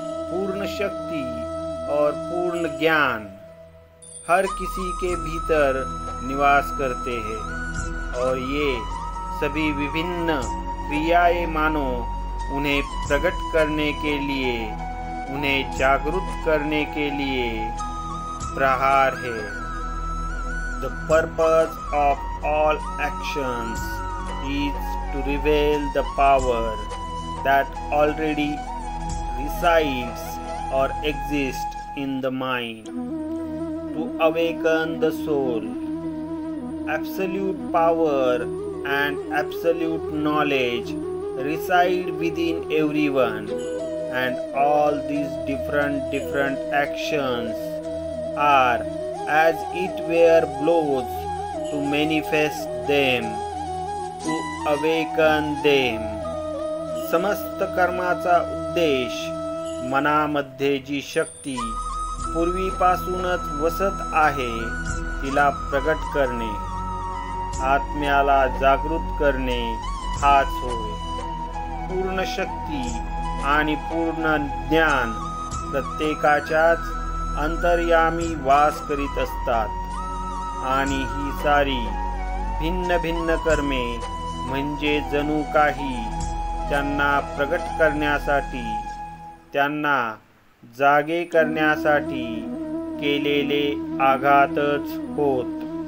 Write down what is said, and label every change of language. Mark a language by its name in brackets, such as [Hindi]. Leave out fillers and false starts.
[Hindi] पूर्ण शक्ति और पूर्ण ज्ञान हर किसी के भीतर निवास करते हैं और ये सभी विभिन्न क्रियाएं मानो उन्हें प्रकट करने के लिए, उन्हें जागरूक करने के लिए प्रहार है। [English] The purpose of all actions is to reveal the power that already resides or exists in the mind. To awaken the soul, absolute power and absolute knowledge reside within everyone, and all these different actions are as it were blows to manifest them, to awaken them. [Marathi] समस्त कर्माचा उद्देश मनामध्ये जी शक्ती पूर्वीपासूनच वसत आहे तिला प्रगट करणे, आत्म्याला जागृत करणे हाच होय। पूर्ण शक्ती आणि पूर्ण ज्ञान प्रत्येकाच्याच अंतर्यामी वास करीत असतात आणि ही सारी भिन्न भिन्न कर्मे म्हणजे जणू काही त्यांना प्रगट करण्यासाठी, त्यांना जागे करण्यासाठी केलेले आघातच होत।